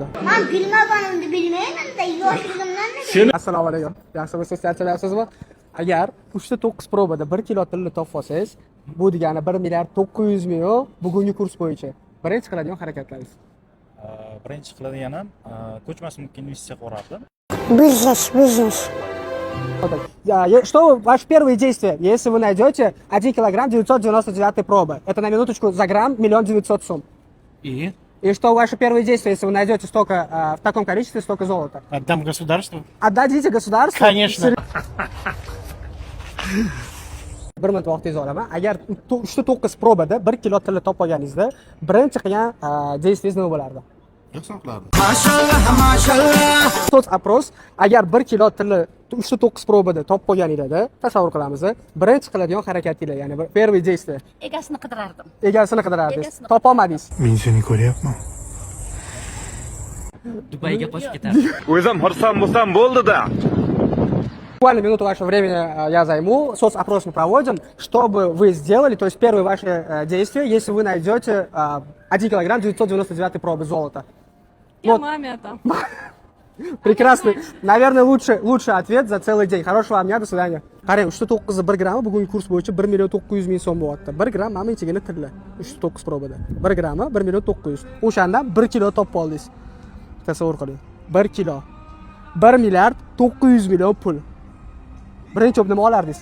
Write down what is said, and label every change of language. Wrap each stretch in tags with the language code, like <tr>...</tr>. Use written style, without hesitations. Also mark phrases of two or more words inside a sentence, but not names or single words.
<uz>Men bilmaganimni bilmayman-da, yoshligimdan. Assalomu alaykum. Yaxshi bo'lsa charchanapsizmi? Agar 3.9 probada 1 kilo tilla topib olsangiz, bu degani 1 milliard 900 million bugungi kurs bo'yicha. Birinchi qiladigan harakatlaringiz. Birinchi qiladiganim ko'chmas mulkka investitsiya qilib</uz> <ru>Бизнес. Что ваше первое действие, если вы найдете 1 килограмм 999 пробы? Это на минуточку за грамм 1 900 000 сум. И И что ваше первое действие, если вы найдете столько, в таком количестве столько золота? отдам государству. Отдадите государству? Конечно.</ru> <uz>Bir minut vaqtingizni olaman. Agar 3.9 probada 1 kilo tilla topib olganingizda, birinchi qilgan действиеңiz nima bo'lardi? So'z-oпрос, agar 1 kilo tilla 3.9 probada topib olganingizda, tasavvur qilamiz, birinchi qiladigan harakatinglar, ya'ni</uz> <ru>первое действие.</ru> <uz>Egasini qidirardim. Egasini qidirardingiz. Egasini Topa olmadingiz. Men seni ko'ryapman. Dubayga qochib ketardim. O'zim xursand bo'lsam bo'ldi-da.</uz> <ru>Буквально минуту вашего времени я займу, соцопрос мы проводим, чтобы вы сделали, то есть первое ваше действие, если вы найдете 1 килограмм 999 пробы золота. Я маме отдам. Прекрасный. Наверное, лучший ответ за целый день. Хорошего вам дня, до свидания.</ru> <uz>Qarang, 3.9 1 grammi bugungi kurs bo'yicha 1 million 900 ming so'm bo'lyapti. 1 gramm mana ichigina tilla. 3.9 probada. 1 grammi 1 million 900. O'shandan 1 kilo topib oldingiz. Tasavvur qiling. 1 kilo 1 milliard 900 million pul. Birinchi nima olardingiz?</uz>